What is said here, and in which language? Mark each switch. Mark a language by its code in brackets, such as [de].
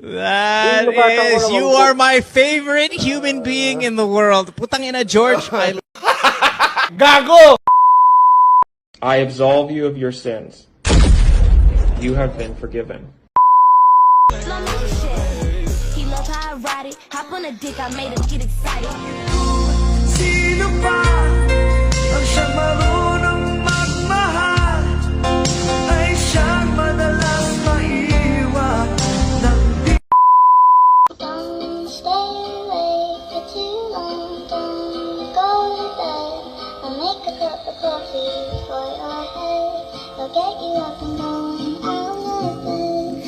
[en] That is, you are my favorite human being in the world. [tl] Putang ina, George. Gago! [en] I absolve you of your sins. You have been forgiven. He love how I ride it. Hop on a dick, I made him get excited. [tl] Sino ba ang siyang marunong magmahal ay siyang madalas maiwan ng di. [en] Don't stay awake for too long. Don't go to bed. I'll make a cup of coffee for your head. I'll get you up and going out of bed.